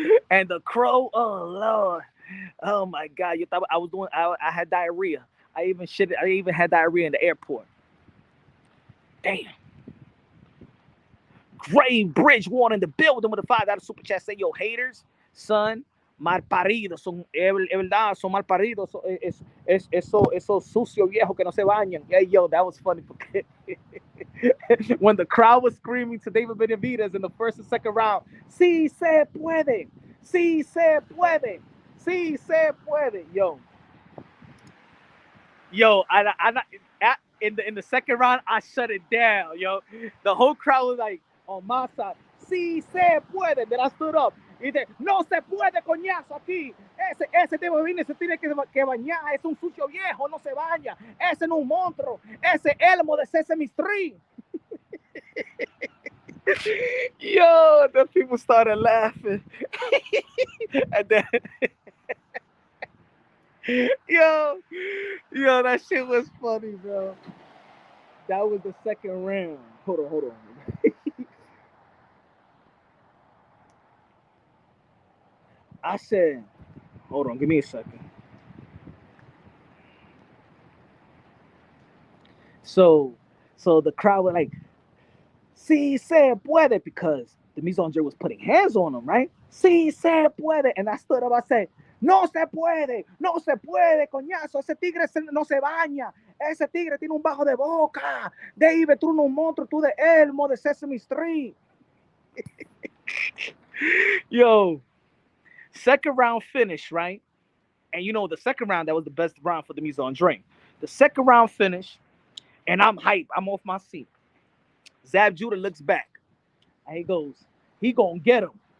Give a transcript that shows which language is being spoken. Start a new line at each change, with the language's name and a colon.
English: And the crow, oh, Lord. Oh, my God. You thought I had diarrhea. I even had diarrhea in the airport. Damn. Gray Bridge one in the building with a $5 super chat. Say, yo, haters,
Spanish: son, mal paridos. Es verdad, son mal paridos. Esos sucios viejos que no se bañan.
English: Yeah, yo, that was funny. When the crowd was screaming to David Benavidez in the first and second round,
Spanish: sí se puede, sí se puede,
English: sí se puede. Yo, in the second round, I shut it down, yo. The whole crowd was like on my side.
Spanish: Sí se puede.
English: Then I stood up.
Spanish: Y dice, no se puede, coñazo, aquí. Ese Benavidez se tiene que bañar. Es un sucio viejo, no se baña. Ese no es un monstruo. Ese Elmo de Sesame Street.
English: Yo, the people started laughing. And then, yo, that shit was funny, bro. That was the second round. Hold on. I said, hold on, give me a second. So the crowd was like,
Spanish: sí se puede,
English: because the Mise Andre was putting hands on him, right?
Spanish: Sí se puede.
English: And I stood up, I said,
Spanish: no se puede, coñazo, ese tigre no se baña, ese tigre tiene un bajo de boca, David, tú no un monstruo, tú de Elmo, de Sesame Street.
English: Yo, second round finish, right? And you know, the second round, that was the best round for the Mise Andre. The second round finish, and I'm hyped, I'm off my seat. Zab Judah looks back, and he goes, he gonna get him.